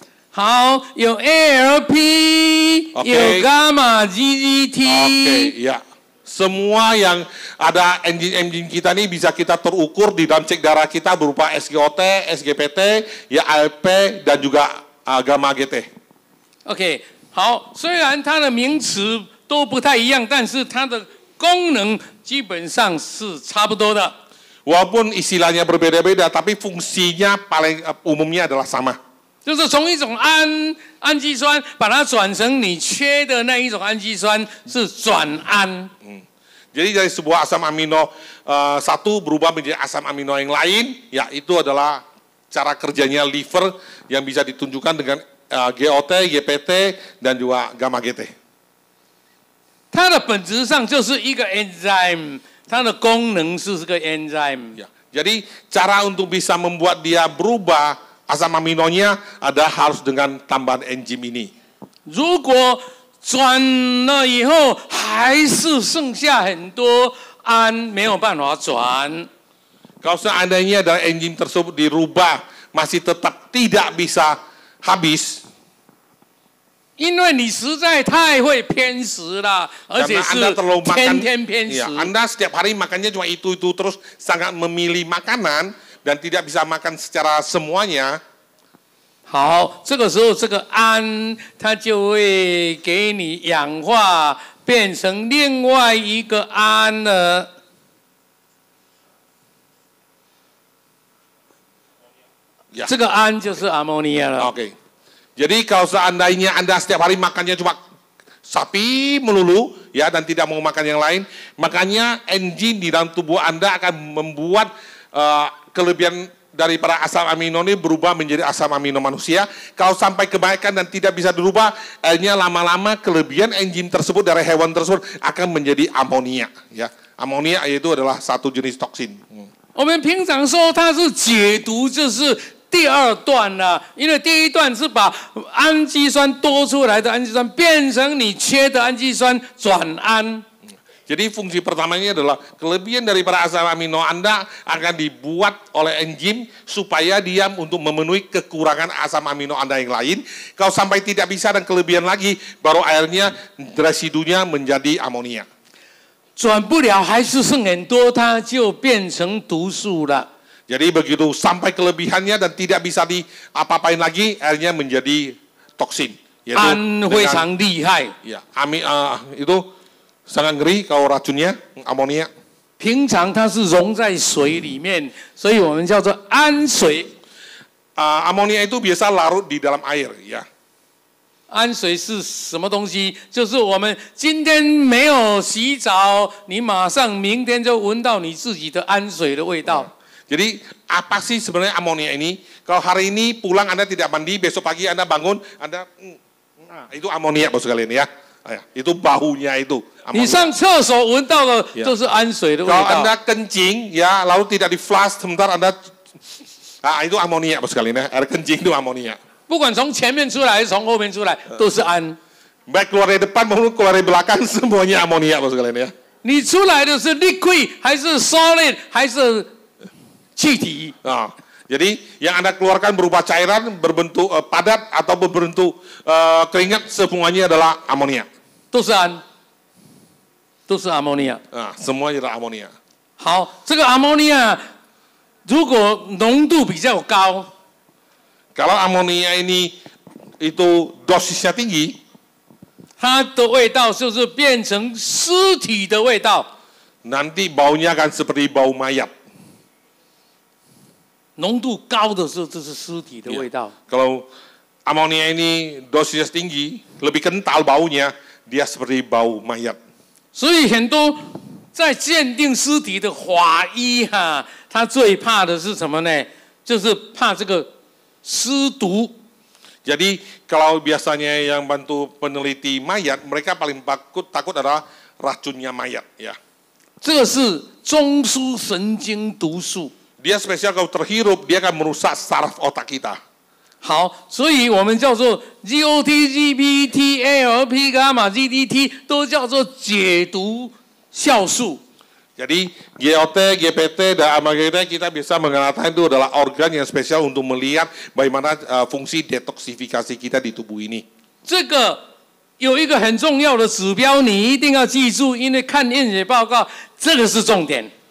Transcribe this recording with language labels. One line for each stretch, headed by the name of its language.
Chinese: 好，有 ALP， 有 gamma GGT。
Indonesian: Oke, ya. Semua yang ada enzim-enzim kita ini bisa kita terukur di dalam cek darah kita berupa SGOT, SGPT, ya ALP dan juga gamma GT.
Chinese: OK， 好，虽然它的名词都不太一样，但是它的功能基本上是差不多的。
Indonesian: Walaupun istilahnya berbeda-beda, tapi fungsinya paling umumnya adalah sama.
Chinese: 就是从一种氨基酸把它转成你缺的那一种氨基酸，是转氨。
Indonesian: Jadi dari sebuah asam amino satu berubah menjadi asam amino yang lain, ya itu adalah cara kerjanya liver yang bisa ditunjukkan dengan GOT, GPT, dan juga gamma GT.
Chinese: 它的本质上就是一个 enzyme， 它的功能是个 enzyme。
Indonesian: Ya, jadi cara untuk bisa membuat dia berubah asam aminonya ada harus dengan tambahan enzim ini.
Chinese: 如果转了以后还是剩下很多氨没有办法转，
Indonesian: Kalau seandainya ada enzim tersebut dirubah masih tetap tidak bisa habis.
Chinese: 因为你实在太会偏食了，而且是天天偏食。
Indonesian: Anda setiap hari makannya cuma itu terus sangat memilih makanan dan tidak bisa makan secara semuanya.
Chinese: 好，这个时候这个氨它就会给你氧化，变成另外一个氨了。这个氨就是 ammonia 了。
Indonesian: Oke. Jadi kalau seandainya Anda setiap hari makannya cuma sapi melulu, ya, dan tidak mau makan yang lain, makanya enzim di dalam tubuh Anda akan membuat kelebihan daripada asam amino ini berubah menjadi asam amino manusia. Kalau sampai kebanyakan dan tidak bisa dirubah, akhirnya lama-lama kelebihan enzim tersebut dari hewan tersebut akan menjadi amonia. Ya, amonia itu adalah satu jenis toksin.
Chinese: 我们平常说它是解毒，就是第二段啦，因为第一段是把氨基酸多出来的氨基酸变成你缺的氨基酸转氨。
Indonesian: Jadi fungsi pertamanya adalah kelebihan daripada asam amino Anda akan dibuat oleh enzim supaya dia untuk memenuhi kekurangan asam amino Anda yang lain. Kalau sampai tidak bisa dan kelebihan lagi, baru akhirnya residunya menjadi amonia.
Chinese: 转不了还是剩很多，它就变成毒素了。
Indonesian: Jadi begitu sampai kelebihannya dan tidak bisa diapa-apain lagi, akhirnya menjadi toksin.
Chinese: 氨非常厉害。
Indonesian: Ya, itu sangat ngeri kalau racunnya amonia.
Chinese: 平常它是溶在水里面，所以我们叫做氨水。
Indonesian: Amonia itu biasa larut di dalam air, ya.
Chinese: 氨水是什么东西？就是我们今天没有洗澡，你马上明天就闻到你自己的氨水的味道。
Indonesian: Jadi apa sih sebenarnya amonia ini? Kalau hari ini pulang Anda tidak mandi, besok pagi Anda bangun, Anda itu amonia bos sekalian ya. Itu baunya itu.
Chinese: 你上厕所闻到的就是氨水的味道。
Indonesian: Kalau Anda kencing ya, lalu tidak di flush, sebentar Anda itu amonia bos sekalian ya. Air kencing itu amonia.
Chinese: 不管从前面出来还是从后面出来，都是氨。
Indonesian: Baik keluar dari depan maupun keluar dari belakang semuanya amonia bos sekalian ya.
Chinese: 你出来的是 liquid 还是 solid 还是 气体。
Indonesian: Jadi yang Anda keluarkan berupa cairan, berbentuk padat atau berbentuk keringat, semuanya adalah amonia.
Chinese: 都是氨，都是 ammonia。
Indonesian: Semuanya adalah amonia.
Chinese: 好，这个 ammonia 如果浓度比较高，
Indonesian: Kalau amonia ini itu dosisnya tinggi,
Chinese: 它的味道就是变成尸体的味道。
Indonesian: nanti baunya akan seperti bau mayat.
Chinese: 浓度高的时候，这是尸体的味道。
Indonesian: Kalau amonia ini dosisnya tinggi, lebih kental baunya, dia seperti bau mayat.
Chinese: 所以很多在鉴定尸体的法医他最怕的是什么呢？就是怕这个尸毒。
Indonesian: Jadi kalau biasanya yang bantu peneliti mayat, mereka paling takut adalah racunnya mayat, ya.
Chinese: 这个是中枢神经毒素。
Indonesian: Dia spesial kalau terhirup, dia akan merusak saraf otak kita.
Chinese: 好，所以我们叫做 GOT、GPT、ALP、伽马 GDT 都叫做解毒酵素。
Indonesian: Jadi GOT, GPT, dan AMAGT kita bisa mengatakan itu adalah organ yang spesial untuk melihat bagaimana fungsi detoksifikasi kita di tubuh ini.
Chinese: 这个有一个很重要的指标，你一定要记住，因为看验血报告，这个是重点。